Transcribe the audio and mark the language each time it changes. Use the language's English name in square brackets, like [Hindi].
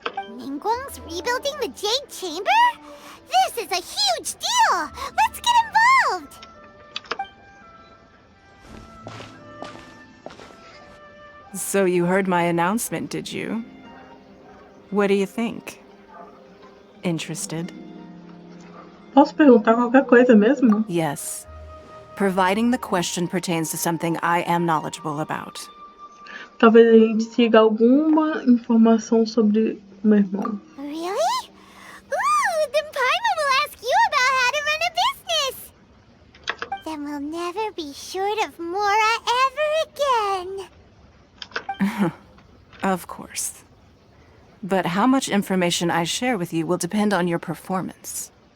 [English] Ningguang's rebuilding the Jade Chamber? This is a huge deal! Let's get involved! So you heard my announcement, did you? What do you think? Interested? [Portuguese] Posso perguntar qualquer coisa mesmo? [English] Yes. Providing the question pertains to something I am knowledgeable about. [Portuguese] Talvez a gente siga alguma informação sobre o meu irmão. [English] Really? Ooh, then Paimon will ask you about how to run a business! Then we'll never be short of Mora ever again. Of course. But how much information I share with you will depend on your performance.